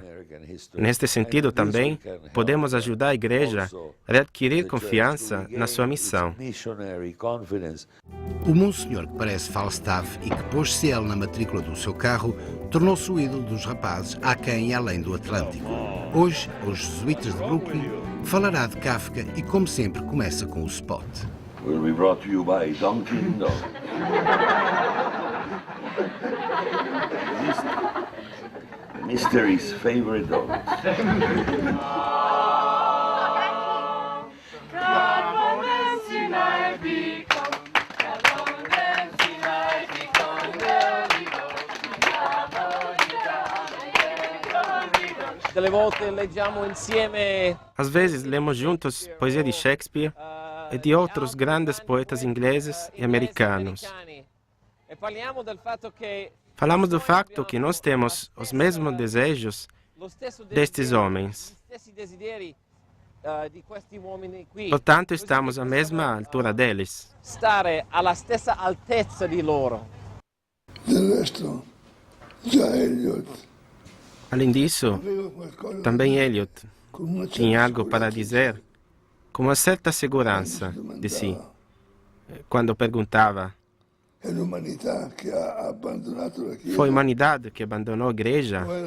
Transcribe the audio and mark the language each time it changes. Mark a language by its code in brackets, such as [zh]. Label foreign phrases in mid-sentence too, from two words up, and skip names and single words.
[pt] Neste sentido, também, podemos ajudar a Igreja a adquirir confiança na sua missão. O Monsenhor, que parece Falstaff e que pôs CL na matrícula do seu carro, tornou-se o ídolo dos rapazes aquém e além do Atlântico. Hoje, aos jesuítas de Brooklyn, falará de Kafka e, como sempre, começa com o spot. [en] Will be brought to you by Dunkin' Donuts. Mystery's favorite donuts. [it] Delle volte leggiamo insieme. [pt] Às vezes, lemos juntos poesia de Shakespeare e de outros grandes poetas ingleses e americanos. Falamos do fato que nós temos os mesmos desejos destes homens. Portanto, estamos à mesma altura deles. [it] Stare alla stessa altezza di loro. Del resto, già Eliot. [pt] Além disso, também Eliot tinha algo para dizer, com uma certa segurança de si, quando perguntava: foi a humanidade que abandonou a Igreja?